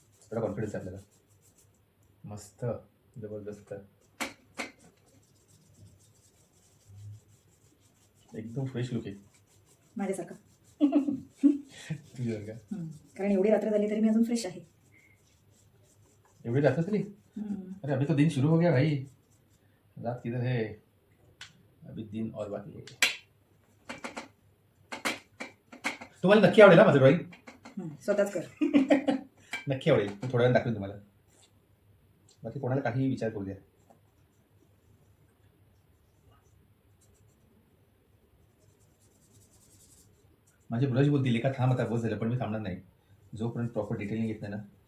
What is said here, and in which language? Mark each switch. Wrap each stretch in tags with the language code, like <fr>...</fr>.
<mr>थोडा कॉन्फिडन्स आहे आपल्याला. मस्त, जबरदस्त, एकदम फ्रेश लुक आहे माझ्यासारखा. तुझ्यावर का कारण एवढी रात्र झाली तरी मी अजून फ्रेश आहे. एवढी जात तरी अरे</mr> <hi>अभी तो दिन शुरू हो गया भाई रात किधर है अभी दिन और बाकी है</hi> <mr>तुम्हाला नक्की आवडेल ना माझं ड्रॉइंग स्वतःच कर. नक्की आवडेल मी थोड्या वेळ दाखवेन तुम्हाला बाकी कोणाला काही विचार करू द्या. माझे ब्रश बोलतील का थांब आता बस झालं पण मी थांबणार नाही जोपर्यंत प्रॉपर डिटेलिंग येत नाही ना.</mr>